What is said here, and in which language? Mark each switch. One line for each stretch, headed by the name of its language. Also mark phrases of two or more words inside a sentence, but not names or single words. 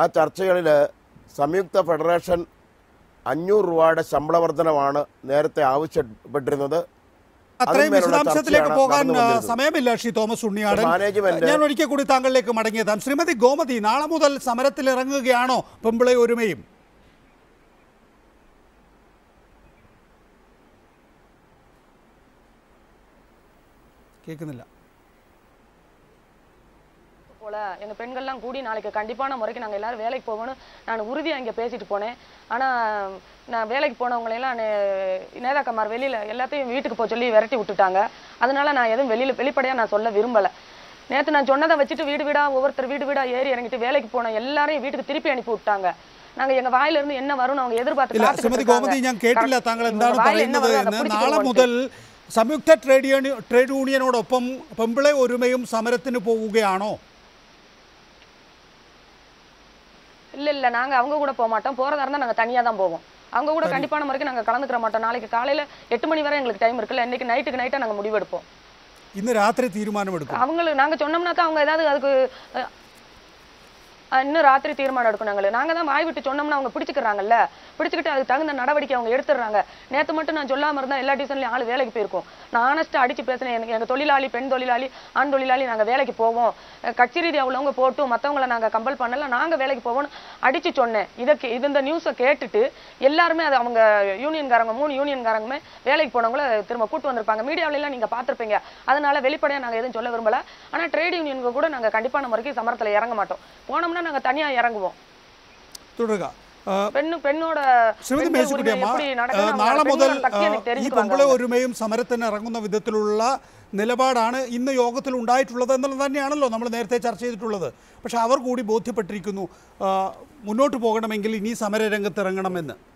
Malayalam: ആ ചർച്ചകളിൽ സംയുക്ത ഫെഡറേഷൻ 500 രൂപയുടെ ശമ്പള വർധനമാണ് നേരത്തെ ആവശ്യപ്പെട്ടിരുന്നത്. അത്രയും വിശദാംശത്തിലേക്ക് പോകാൻ സമയമില്ല ശ്രീ തോമസ് ഉണ്ണിയാടൻ. ഞാൻ ഒരിക്കൽ കൂടി താങ്കളിലേക്ക് മടങ്ങിയെത്താം. ശ്രീമതി ഗോമതി, നാളെ മുതൽ സമരത്തിൽ ഇറങ്ങുകയാണോ പെമ്പിളെ ഒരുമയും?
Tamil: கேக்குதில்ல. போல எங்க பெண்கள்லாம் கூடி நாளைக்கு கண்டிப்பான முறைக்கு நாங்கள் எல்லாரும் வேலைக்கு போகணும் நான் உறுதியாக இங்கே பேசிட்டு போனேன். ஆனால் நான் வேலைக்கு போனவங்களையெல்லாம் நேதாக்கமார் வெளியில் எல்லாத்தையும் வீட்டுக்கு போக சொல்லி விரட்டி விட்டுட்டாங்க. அதனால நான் எதுவும் வெளிப்படையாக நான் சொல்ல விரும்பலை. நேற்று நான் சொன்னதை வச்சுட்டு வீடு வீடாக ஒவ்வொருத்தர் வீடு வீடாக ஏறி இறங்கிட்டு வேலைக்கு போன எல்லாரையும் வீட்டுக்கு திருப்பி அனுப்பி விட்டாங்க. நாங்க எங்க வாயிலிருந்து என்ன வரும்னு அவங்க எதிர்பார்த்து
Malayalam: ശ്രീമതി ഗോമതി, ഞാൻ കേട്ടില്ല താങ്കൾ എന്താണ് പറയുന്നത് എന്ന്. നാളെ മുതൽ സംയുക്ത
English: trade union
Malayalam: പെമ്പിളെ ഒരുമയും സമരത്തിന് പോവുകയാണോ?
Tamil: இல்ல நாங்க அவங்க கூட போக மாட்டோம். போறதா இருந்தா நாங்க தனியா தான் போவோம். அவங்க கூட கண்டிப்பான முறைக்கு நாங்க கலந்துக்கிற மாட்டோம். நாளைக்கு காலையில 8 மணி வரை எங்களுக்கு டைம் இருக்குல்ல. இன்னைக்கு நைட்டா நாங்க முடிவெடுப்போம்.
Malayalam: ഇന്ന് രാത്രി തീരുമാനം എടുക്കും.
Tamil: அவங்களுக்கு நாங்க சொன்னோம்னா தான் அவங்க ஏதாவது அதுக்கு இன்னும் ராத்திரி தீர்மானம் எடுக்கணும். நாங்க தான் வாய் விட்டு சொன்னோம்னா அவங்க பிடிச்சிக்கிறாங்கல்ல. பிடிச்சிக்கிட்டு அதுக்கு தகுந்த நடவடிக்கை அவங்க எடுத்துடுறாங்க. நேற்று மட்டும் நான் சொல்லாம இருந்தா எல்லா டியூஷன்லயும் ஆள் வேலைக்கு போயிருக்கோம். நான் ஆனஸ்டா அடிச்சு பேசினேன். எங்க தொழிலாளி, பெண் தொழிலாளி, ஆண் தொழிலாளி நாங்க வேலைக்கு போவோம். கட்சி ரீதியா உள்ளவங்க போட்டும் மற்றவங்களை நாங்க கம்பல் பண்ணல. நாங்க வேலைக்கு போவோம்னு அடிச்சு சொன்னேன். இந்த நியூஸை கேட்டுட்டு எல்லாருமே அது அவங்க யூனியன்காரங்க 3 யூனியன்காரங்களுமே வேலைக்கு போனவங்கள திரும்ப கூட்டு வந்திருப்பாங்க. மீடியாவில எல்லாம் நீங்க பார்த்திருப்பீங்க. அதனால வெளிப்படையா நாங்க எதுவும் சொல்ல விரும்பல. ஆனா
English: trade union
Tamil: கூட நாங்க கண்டிப்பான முறைக்கு சமரத்துல இறங்க மாட்டோம். போனோம்னா நாங்க தனியா இறங்குவோம்.
Malayalam: തുടരുക. പെണ്ണോട് ശ്രീമതി മേഴ്സിക്കുട്ടിയമ്മ, നാളെ മുതൽ ഈ പെമ്പിളെ ഒരുമയും സമരത്തിന് ഇറങ്ങുന്ന വിധത്തിലുള്ള നിലപാടാണ് ഇന്ന് യോഗത്തിൽ ഉണ്ടായിട്ടുള്ളത് എന്നുള്ളത് തന്നെയാണല്ലോ നമ്മൾ നേരത്തെ ചർച്ച ചെയ്തിട്ടുള്ളത്. പക്ഷെ അവർ കൂടി ബോധ്യപ്പെട്ടിരിക്കുന്നു മുന്നോട്ട് പോകണമെങ്കിൽ ഇനി സമരരംഗത്ത് ഇറങ്ങണമെന്ന്.